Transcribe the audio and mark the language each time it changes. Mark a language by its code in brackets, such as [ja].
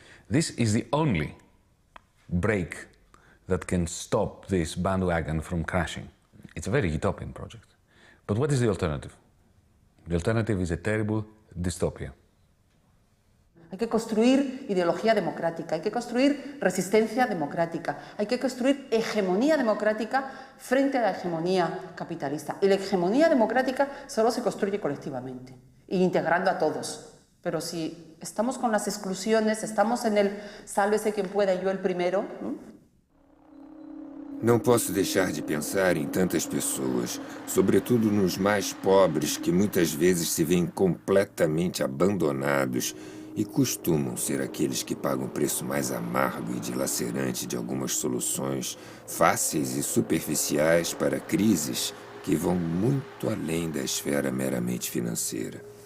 [en] This is the only break that can stop this bandwagon from crashing. It's a very utopian project. But what is the alternative? The alternative is a terrible dystopia. [es] Hay que construir ideología democrática, hay que construir resistencia democrática, hay que construir hegemonía democrática frente a la hegemonía capitalista. Y la hegemonía democrática solo se construye colectivamente, e integrando a todos. Pero si estamos con las exclusiones, estamos en el sálvese quien pueda, yo el primero. [pt] Não posso deixar de pensar em tantas pessoas, sobretudo nos mais pobres, que muitas vezes se veem completamente abandonados e costumam ser aqueles que pagam o preço mais amargo e dilacerante de algumas soluções fáceis e superficiais para crises que vão muito além da esfera meramente financeira.